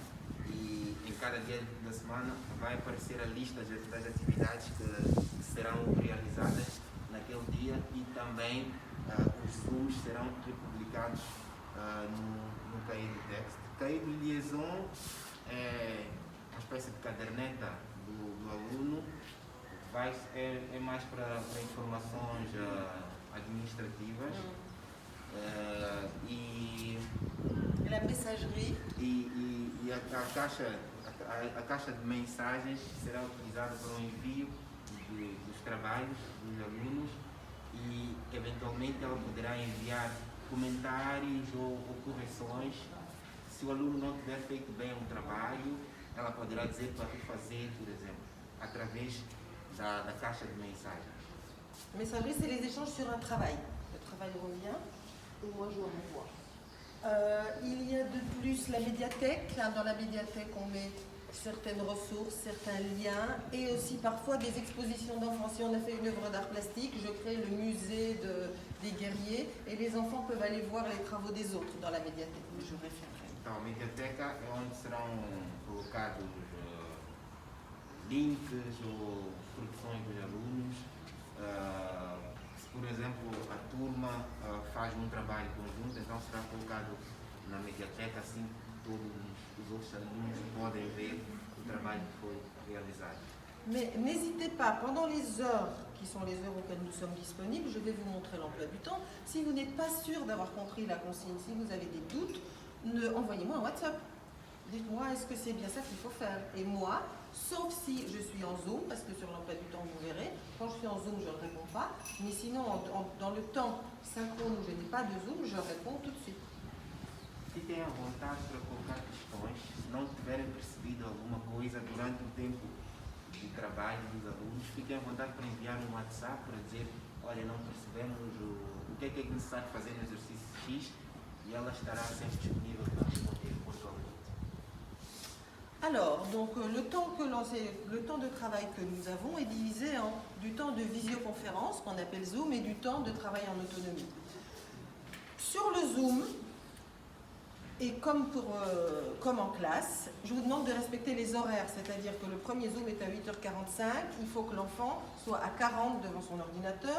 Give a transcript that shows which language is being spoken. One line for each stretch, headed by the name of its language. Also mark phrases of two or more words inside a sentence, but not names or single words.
Portuguese: E em cada dia da semana vai aparecer a lista das atividades que serão realizadas naquele dia e também os Zooms serão republicados no
French: cahier de
Portuguese: texto. O
French: cahier de liaison
Portuguese: é uma espécie de caderneta do aluno, é mais para informações administrativas. E
French: la messagerie.
Portuguese: E a caixa de mensagens será utilizada para o envio dos trabalhos dos alunos e eventualmente ela poderá enviar comentários ou correções. Se o aluno não tiver feito bem um trabalho, ela poderá dizer para refazer, por exemplo, através da caixa de mensagens.
French: Messagerie, c'est les échanges sur un travail. Le travail revient et moi je renvoie. Il y a de plus la médiathèque. Dans la médiathèque, on met certaines ressources, certains liens et aussi parfois des expositions d'enfants. Si on a fait une œuvre d'art plastique, je crée le musée des guerriers et les enfants peuvent aller voir les travaux des autres dans la médiathèque. Je référerai.
Portuguese: Então, a médiathèque é onde serão colocados links ou produções dos alunos. Se, por exemplo, a turma faz um trabalho conjunto, então será colocado na médiathèque, assim todos os outros alunos podem ver o trabalho que foi réalisé.
French: Mais n'hésitez pas, pendant les heures qui sont les heures auxquelles nous sommes disponibles, je vais vous montrer l'emploi du temps. Si vous n'êtes pas sûr d'avoir compris la consigne, si vous avez des doutes, envoyez-moi un WhatsApp. Dites-moi, est-ce que c'est bien ça qu'il faut faire? Et moi, sauf si je suis en Zoom, parce que sur l'emploi du temps, vous verrez, quand je suis en Zoom, je ne réponds pas. Mais sinon, dans le temps synchrone où je n'ai pas de Zoom, je réponds tout de suite.
Portuguese: Fiquem à vontade para colocar questões. Se não tiverem percebido alguma coisa durante o tempo de trabalho dos alunos, fiquem à vontade para enviar um WhatsApp para dizer, olha, não percebemos o que é necessário fazer no exercício X, e ela estará sempre disponível para responder pontualmente.
French: Alors, donc le temps de travail que nous avons est divisé en du temps de visioconférence, qu'on appelle Zoom, et du temps de travail en autonomie. Sur le Zoom, et comme en classe, je vous demande de respecter les horaires, c'est-à-dire que le premier Zoom est à 8h45, il faut que l'enfant soit à 40 devant son ordinateur.